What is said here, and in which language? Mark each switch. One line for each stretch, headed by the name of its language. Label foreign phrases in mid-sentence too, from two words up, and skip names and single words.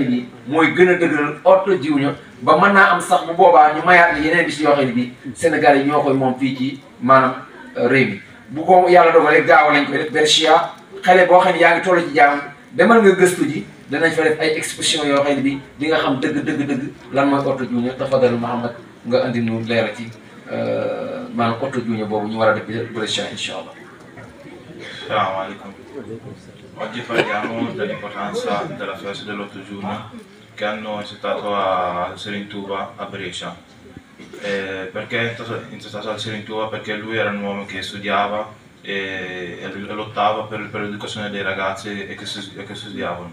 Wolof: bii mooy gën a dëgëral oto jiw ba mën naa am sax bu boobaa ñu mayaat ni yeneen bis yoo xam ne bii Sénégal yi ñoo koy moom fii ci maanaam réew mi bu ko yàlla dogalee gaaw lañ koy def Berchia xale boo xam ne yaa ngi toll ci jaam demal nga gëstu ji danañ fa def ay exposition yoo xam ne bii di nga xam dëgg lan mooy oto jiw tafadal Mouhamed nga andi nu leeral ci maanaam oto jiw boobu ñu war a def Berchia
Arabic: إن شاء الله. السلام عليكم.
Italian: Oggi parliamo dell'importanza della festa dell'8 giugno che hanno instaurato a Selintuva a Brescia. Perché è instaurato a Selintuva? Perché lui era un uomo che studiava e lottava per l'educazione dei ragazzi e che studiavano.